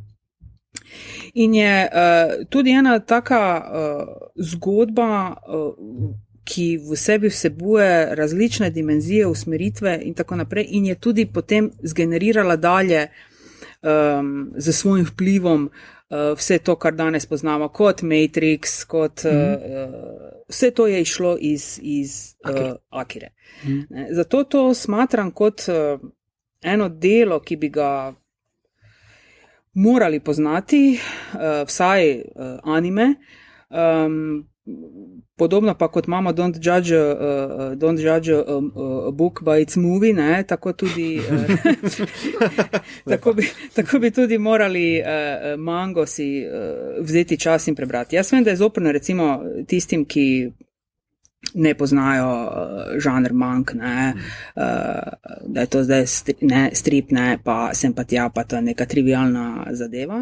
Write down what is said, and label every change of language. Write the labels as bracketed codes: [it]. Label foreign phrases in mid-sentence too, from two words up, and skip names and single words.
[sl] In je tudi ena taka zgodba, ki v sebi vsebuje različne dimenzije, usmeritve in tako naprej, in je tudi potem zgenerirala dalje z svojim vplivom vse to, kar danes poznamo kot Matrix, kot vse to je išlo iz Akire. Zato to smatram kot eno delo, ki bi ga morali poznati, vsaj anime, podobno pa kot imamo [en] Don't judge a book by its movie, [sl] ne, tako tudi tako bi tudi morali mango si vzeti čas in prebrati. Jaz vem, da je zoprno recimo tistim, ki ne poznajo žanr mang, ne, da je to zdaj strip, ne, pa sem pa tja, pa to je neka trivialna zadeva.